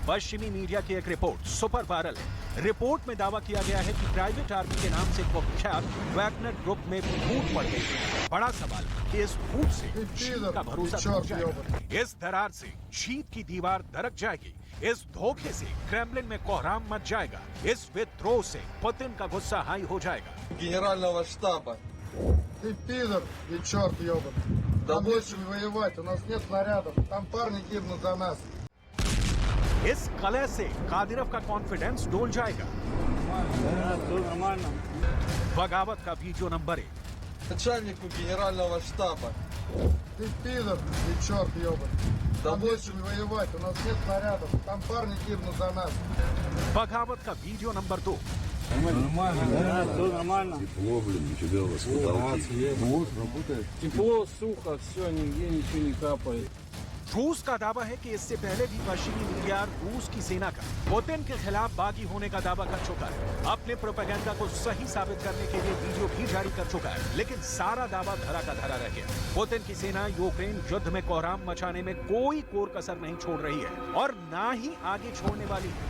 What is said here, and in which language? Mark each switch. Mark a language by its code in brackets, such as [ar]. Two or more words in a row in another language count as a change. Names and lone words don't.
[hi] पश्चिमी मीडिया की एक रिपोर्ट [en] super viral [hi] है। रिपोर्ट में दावा किया गया है कि [en] private army [hi] के नाम से कुख्यात वैगनर ग्रुप में फूट पड़ गई है। बड़ा सवाल कि इस फूट से चीन का भरोसा टूट जाएगा, इस दरार से शीत की दीवार दरक जाएगी, इस धोखे से क्रेमलिन में कोहराम मच जाएगा, इस विद्रोह से पुतिन का गुस्सा हाई हो जाएगा। [ru] Генерального штаба. Ты пидор и черт ебаный. Нам нечем воевать, у нас нет снарядов. Там парни гибнут за нас. [hi] इस कलह से कादिरव का कॉन्फिडेंस डोल जाएगा। बगावत का [en] video number [hi] 1। [ru] Начальнику Генерального штаба. Ты пидор и черт ебаный. Нам нечем воевать, у нас нет снарядов. Там парни гибнут за нас. [hi] बगावत का [en] video number [hi] 2। [ru] Тепло, сухо, все, нигде ничего не капает. [hi] रूस का दावा है कि इससे पहले भी पश्चिमी मीडिया रूस की सेना का पुतिन के खिलाफ बागी होने का दावा कर चुका है। अपने प्रोपेगेंडा को सही साबित करने के लिए वीडियो भी जारी कर चुका है, लेकिन सारा दावा धरा का धरा रह गया। पुतिन की सेना यूक्रेन युद्ध में कोहराम मचाने में कोई कोर कसर नहीं छोड़ रही है और ना ही आगे छोड़ने वाली है।